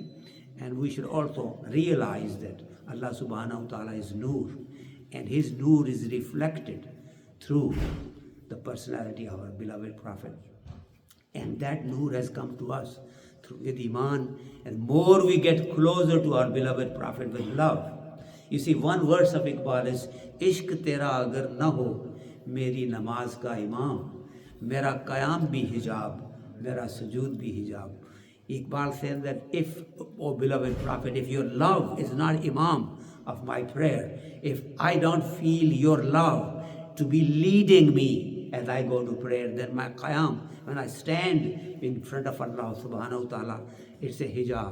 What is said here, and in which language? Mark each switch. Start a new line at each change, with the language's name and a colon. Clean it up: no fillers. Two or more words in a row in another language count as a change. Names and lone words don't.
English: And we should also realize that
Arabic: الله سبحانه و تعالى
English: is Noor, and his Noor is reflected through the personality of our beloved prophet. And that Noor has come to us with Iman, and more we get closer to our beloved prophet with love. You see, one verse of Iqbal is,
Urdu: عشق تیرا اگر نہ ہو، میری نماز کا امام, میرا قیام بھی حجاب، میرا سجود بھی حجاب.
English: Iqbal says that if, oh beloved prophet, if your love is not imam of my prayer, if I don't feel your love to be leading me as I go to prayer, then my qiyam, when I stand in front of
Arabic: الله سبحانه و تعالى,
English: it's a hijab.